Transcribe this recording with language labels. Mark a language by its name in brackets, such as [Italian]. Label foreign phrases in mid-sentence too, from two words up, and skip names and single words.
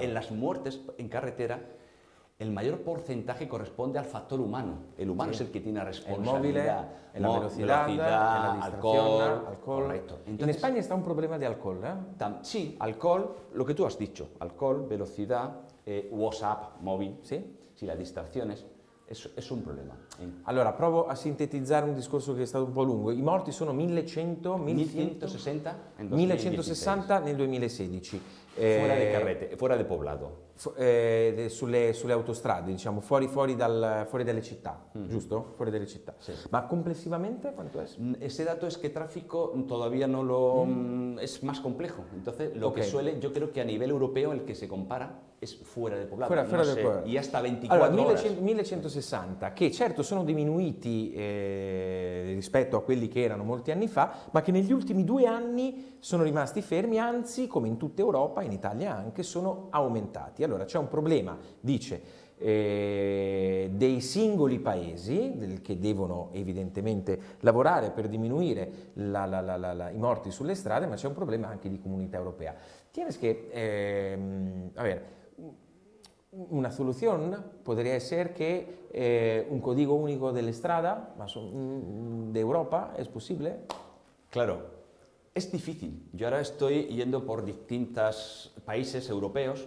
[Spanish] En las muertes en carretera, el mayor porcentaje corresponde al factor humano. El humano es el que tiene responsabilidad. En la velocidad, en la distracción, alcohol. Correcto. Entonces, en España está un problema de alcohol, sí, alcohol, lo que tú has dicho, alcohol, velocidad, WhatsApp, móvil, [Italian] sì? Sì, [Spanish] las distracciones, es un problema. [Italian] Allora, provo a sintetizzare un discorso che è stato un po' lungo. I morti sono 1160 nel 2016. [Spanish] Fuera de poblado. [Italian] Sulle autostrade, diciamo, fuori dalle città, giusto? Fuori dalle città. [Spanish] Sí. [Italian] Ma complessivamente quanto es? [Spanish] Ese dato es que tráfico todavía no lo... es más complejo. Entonces, lo que suele, yo creo que a nivel europeo el que se compara es fuera de poblado. Fuera del poblado. Y hasta 24 [Italian] allora, [Spanish] horas. [Italian] 1160, che certo sono diminuiti rispetto a quelli che erano molti anni fa, ma che negli ultimi 2 anni sono rimasti fermi, anzi, come in tutta Europa, in Italia anche, sono aumentati. Allora, c'è un problema, dice, dei singoli paesi che devono evidentemente lavorare per diminuire i morti sulle strade, ma c'è un problema anche di comunità europea. [Spanish] Tienes que, a ver, una solución podría ser que un código único de la estrada de Europa, ¿es posible? Claro, es difícil. Yo ahora estoy yendo por distintos países europeos.